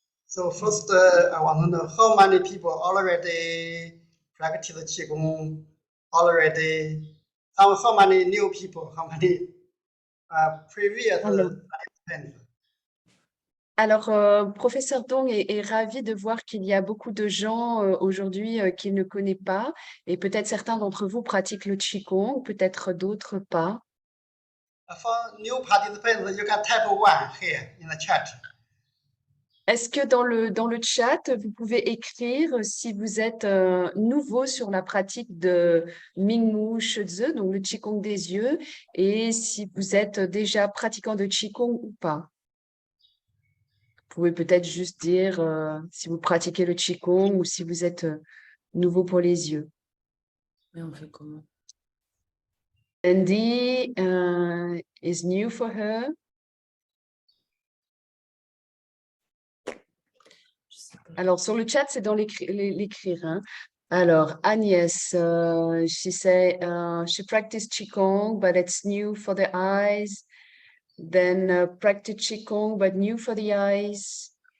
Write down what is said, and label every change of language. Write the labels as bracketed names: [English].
[English] So first, I want to know how many people already practice Qigong already. How many new people? How many previous participants? [French] Alors, professeur Dong est ravi de voir qu'il y a beaucoup de gens aujourd'hui qu'il ne connaît pas, et peut-être certains d'entre vous pratiquent le Qigong, peut-être d'autres pas. [English] For new participants, you can type 1 here in the chat. [French] Est-ce que dans le chat, vous pouvez écrire si vous êtes nouveau sur la pratique de Mingmu Shizhi, donc le Qigong des yeux, et si vous êtes déjà pratiquant de Qigong ou pas? Vous pouvez peut-être juste dire si vous pratiquez le Qigong ou si vous êtes nouveau pour les yeux. Mais on fait comment? [English] Andy is new for her. [French] Alors, sur le chat, c'est dans l'écrire. Hein. [English] Alors, Agnès, she say she practiced Qigong, but it's new for the eyes. Then practice Qigong, but new for the eyes.